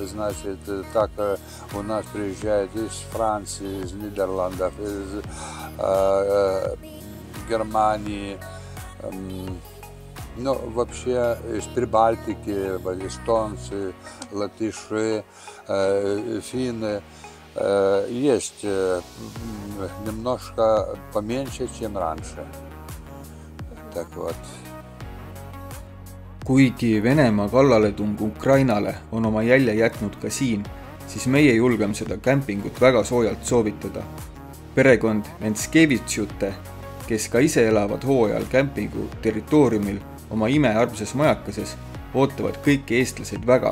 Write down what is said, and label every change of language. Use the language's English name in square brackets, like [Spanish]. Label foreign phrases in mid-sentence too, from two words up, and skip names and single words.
[Russian] Значит, так у нас приезжают из Франции, из Нидерландов, из Германии, ну, вообще из Прибалтики, эстонцы, латыши, финны. Есть немножко поменьше, чем раньше. Так вот. [Estonian] Kuigi Venemaa kallaletung Ukrainale on oma jälje jätnud ka siin, siis meie julgem seda kämpingut väga soojalt soovitada. Perekond Matk Vištyčio, kes ka ise elavad hooajal kämpingu territooriumil oma imearmsas majakases, ootavad kõiki eestlaseid väga.